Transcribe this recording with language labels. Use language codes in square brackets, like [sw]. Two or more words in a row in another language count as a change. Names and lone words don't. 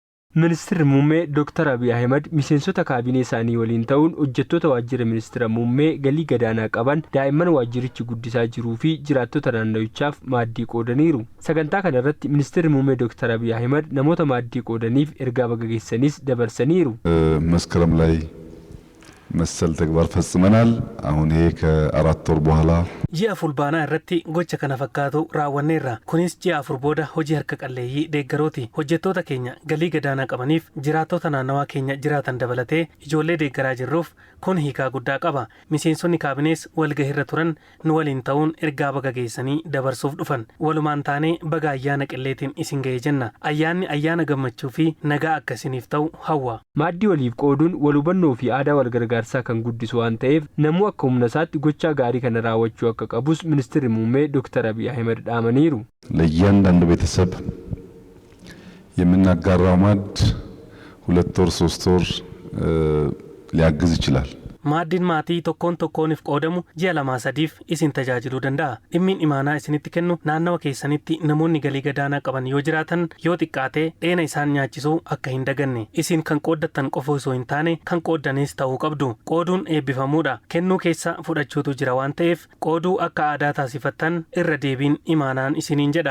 [om] Ministeerri muummee Dr. Abiy Ahmed miseensota kaabinee isaanii waliin ta'uun hojjettoota waajjira ministeera muummee galii gadaanaa qaban daa'imman waajjirichi guddisaa jiruu fi jiraattota naanno'ichaaf maaddii qoodaniiru. Sagantaa kana irratti ministeerri muummee Dr. Abiy Ahmed namoota maaddii qoodaniif ergaa baga geessanis dabarsaniiru. [am] መስከረም ላይ መሰል ተግባር ፈጽመናል። አሁን ይሄ ከ4 ወር በኋላ [om] ji'a fulbaanaa irratti gocha kana fakkaatu raawwanneerra. Kunis ji'a 4 booda hojii harka qalleeyyii deeggarooti. Hojjettoota keenya galii gadaanaa qabaniif jiraattota naannawaa keenya jiraatan dabalatee ijoollee deeggaraa jirruuf kun hiikaa guddaa qaba. Miseensonni kaabinees walgahirra turan nu waliin ta'uun ergaa baga geessanii dabarsuuf dhufan. Walumaan taanee baga ayyaana qilleetiin isin ga'e jenna. Ayyaanni ayyaana gammachuu fi nagaa akka isiniif ta'u hawwa. Maaddii waliif qooduun walhubannoo fi aadaa wal gargaarsaa kan guddisu waan ta'eef namuu akka humna isaatti gochaa gaarii kana raawwachuu akka qabus ministeerri muummee Dr. Abiy Ahmed dhaamaniiru. [am] ለእያንዳንዱ ቤተሰብ የምናጋራው ማድ 2 ወር 3 ወር ሊያግዝ ይችላል። [om] Maaddin maatii tokkoon tokkooniif qoodamu ji'a 2-3 isin tajaajiluu danda'a. Dhimmiin imaanaa isinitti kennu naannawa keessanitti namoonni galii gadaanaa qaban yoo jiraatan yoo xiqqaatee dheena isaan nyaachisuu akka hin daganne. Isin kan qooddattan qofa osoo hin taane kan qooddanis ta'uu qabdu. Qooduun eebbifamuudha. Kennuu keessa fudhachuutu jira waan ta'eef qooduu akka aadaa taasifattan irra deebiin imaanaan isiniin jedha.